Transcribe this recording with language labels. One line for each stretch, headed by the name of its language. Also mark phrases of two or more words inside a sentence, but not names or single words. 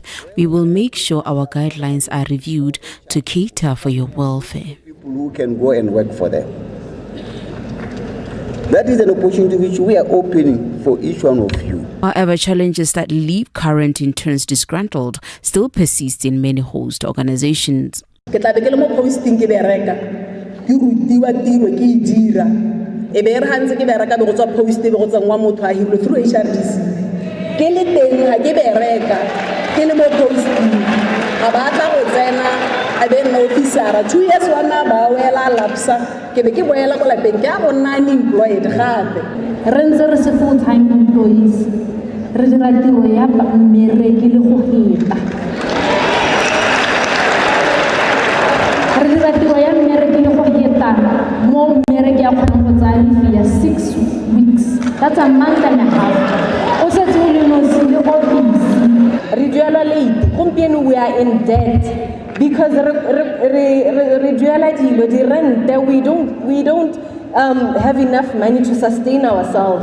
English: We will make sure our guidelines are reviewed to cater for your welfare. People who can go and work for them. That is an opportunity which we are opening for each one of you. However, challenges that leave current interns disgruntled still persist in many host organizations.
Tswana: E be re hantse ke bereka be go tswa post be go tsangwa motho a hirwe through HRDC ke le teng ha ke bereka ke le mo posting ga ba tla go tsena a be nna officera 2 years wana ba wela lapsa ke be ke boela go lapeng ke a go nna unemployed gape re ntse re se
English: full time employees
Tswana: re dira tiro ya mmereki le go heta re dira tiro ya mmereki le go heta mo mmereki ya kgona go tsaya 6 weeks.
English: That's a month and a half. Also, we are in debt because we don't have enough money to sustain ourselves.